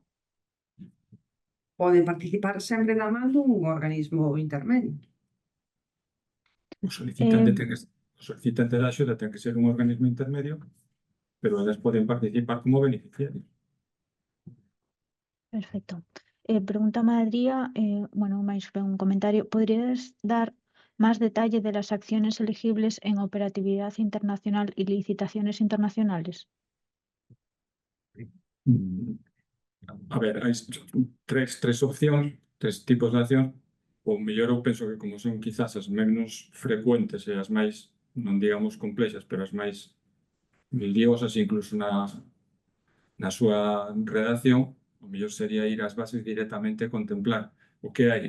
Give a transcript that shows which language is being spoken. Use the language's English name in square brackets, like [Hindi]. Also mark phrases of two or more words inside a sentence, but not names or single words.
[Galician] Poden participar sempre da man dun organismo intermedio. O solicitante da axuda ten que ser un organismo intermedio, pero elas poden participar como beneficiarios. Perfecto. Pregunta Madría, bueno, máis ben un comentario. [Spanish] ¿Podrías dar más detalle de las acciones elegibles en operatividad internacional y licitaciones internacionales? [Galician] A ver, hai tres opcións, tres tipos de acción. O mellor eu penso que como son quizás as menos frecuentes e as máis, non digamos complexas, pero as máis liosas incluso na súa redacción, o mellor sería ir ás bases directamente e contemplar o que hai.